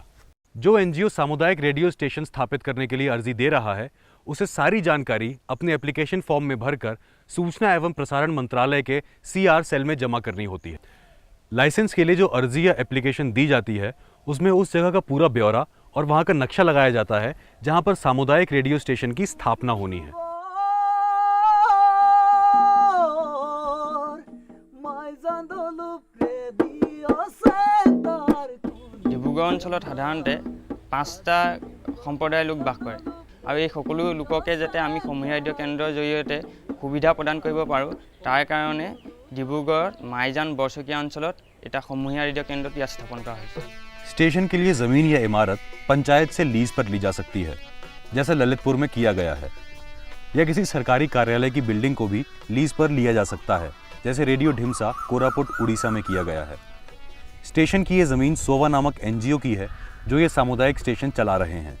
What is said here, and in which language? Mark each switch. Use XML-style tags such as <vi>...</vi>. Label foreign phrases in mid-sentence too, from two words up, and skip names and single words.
<hi>जो एनजीओ सामुदायिक रेडियो स्टेशन स्थापित करने के लिए अर्जी दे रहा है, उसे सारी जानकारी अपने</hi> <en>application form</en> <hi>में भरकर सूचना एवं प्रसारण मंत्रालय के CR सेल में जमा करनी होती है। लाइसेंस के लिए जो अर्जी या एप्लीकेशन दी जाती है, उसमें उस जगह का पूरा ब्यौरा और वहां का नक्शा लगाया जाता है जहां पर सामुदायिक रेडियो स्टेशन की स्थापना होनी है।</hi> <as>ডিব্ৰুগড় অঞ্চলত সাধাৰণতে 5টা সম্প্ৰদায়ৰ লোক বাস কৰে আৰু এই সকলো লোককে যাতে আমি সমূহীয়া ৰেডিঅ' কেন্দ্ৰৰ জৰিয়তে সুবিধা প্ৰদান কৰিব পাৰোঁ, তাৰ কাৰণে ডিব্ৰুগড়ত মাইজান বৰচকীয়া অঞ্চলত এটা সমূহীয়া ৰেডিঅ' কেন্দ্ৰ স্থাপন কৰা হৈছে।</as> <hi>स्टेशन के लिए जमीन या इमारत पंचायत से लीज पर ली जा सकती है, जैसा ललितपुर में किया गया है, या किसी सरकारी कार्यालय की बिल्डिंग को भी लीज पर लिया जा सकता है, जैसे रेडियो ढिमसा कोरापुट उड़ीसा में किया गया है। स्टेशन की ये जमीन सोवा नामक एनजीओ की है जो ये सामुदायिक स्टेशन चला रहे हैं।</hi>